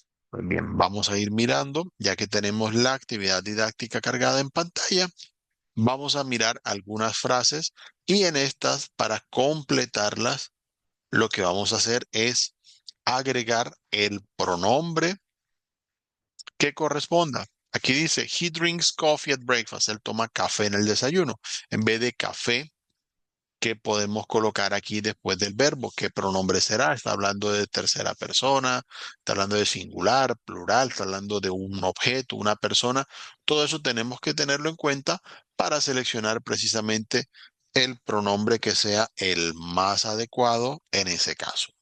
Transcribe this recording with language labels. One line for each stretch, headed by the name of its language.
Spanish: Pues bien, vamos a ir mirando, ya que tenemos la actividad didáctica cargada en pantalla, vamos a mirar algunas frases y en estas, para completarlas, lo que vamos a hacer es agregar el pronombre que corresponda. Aquí dice,
English: he drinks coffee at breakfast.
Spanish: Él toma café en el desayuno. En vez de café, ¿qué podemos colocar aquí después del verbo? ¿Qué pronombre será? Está hablando de tercera persona, está hablando de singular, plural, está hablando de un objeto, una persona. Todo eso tenemos que tenerlo en cuenta para seleccionar precisamente el pronombre que sea el más adecuado en ese caso.